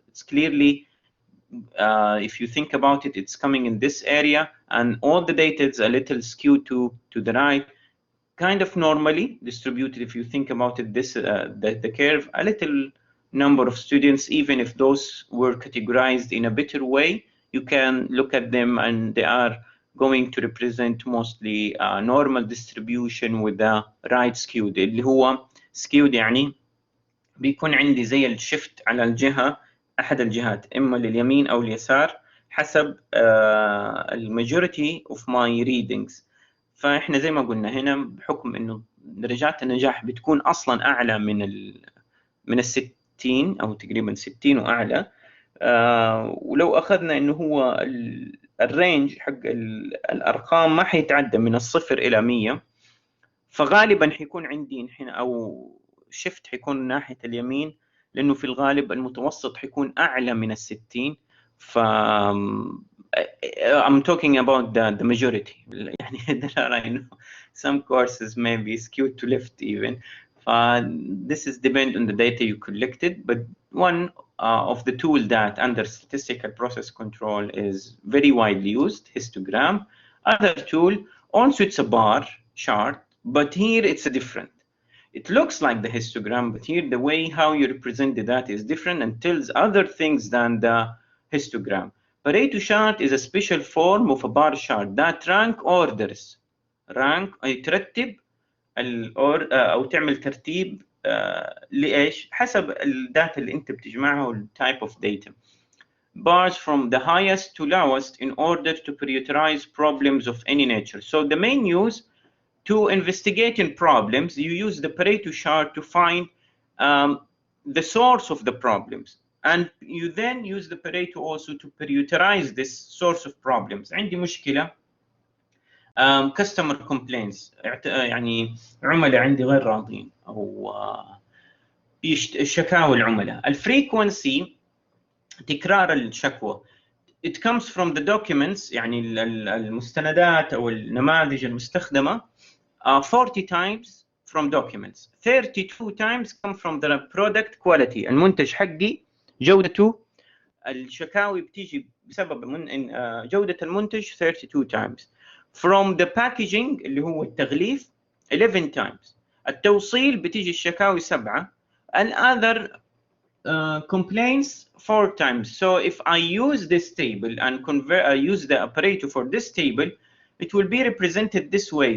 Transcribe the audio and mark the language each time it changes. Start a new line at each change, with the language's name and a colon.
English: It's clearly, if you think about it, it's coming in this area, and all the data is a little skewed to the right, kind of normally distributed. If you think about it, this the curve, a little number of students, even if those were categorized in a better way, you can look at them and they are going to represent mostly normal distribution with the right skewed.
Arabic: اللي هو skewed يعني بيكون عندي زي الشفت على الجهة، أحد الجهات إما لليمين أو اليسار حسب
English: الماجوريتي of my readings.
Arabic: فإحنا زي ما قلنا هنا بحكم إنه درجات النجاح بتكون أصلاً أعلى من 60 أو تقريباً 60 وأعلى. ولو أخذنا إنه هو الرينج حق الأرقام ما حيتعدى من 0 إلى 100، فغالباً حيكون عندي هنا أو شفت حيكون ناحية اليمين، لأنه في الغالب المتوسط حيكون أعلى من 60.
English: ف I'm talking about the majority.
Arabic: يعني
English: there are, I know some courses may be skewed to left even. This is depend on the data you collected, but one of the tool that under statistical process control is very widely used, histogram. Other tool also it's a bar chart, but here it's a different. It looks like the histogram, but here the way how you represent the data is different and tells other things than the histogram. Pareto chart is a special form of a bar chart that rank orders.
Arabic: rank يترتب أو تعمل ترتيب لإيش؟ حسب الداتا اللي أنت بتجمعها وال
English: type of data. Bars from the highest to lowest in order to prioritize problems of any nature. So the main use to investigating problems, you use the Pareto chart to find the source of the problems, and you then use the Pareto also to prioritize this source of problems.
Arabic: عندي مشكلة
English: customer complaints،
Arabic: يعني عملاء عندي غير راضين أو شكاوى العملاء. الفريكونسي تكرار الشكوى
English: it comes from the documents،
Arabic: يعني المستندات أو النماذج المستخدمة
English: 40 times from documents, 32 times come from the product quality.
Arabic: المنتج حقي جودته، الشكاوي بتيجي بسبب جودة المنتج
English: 32 times. From the packaging
Arabic: اللي هو التغليف
English: 11 times.
Arabic: التوصيل بتيجي الشكاوي 7.
English: and other complaints 4 times. So if I use this table and use the operator for this table, it will be represented this way.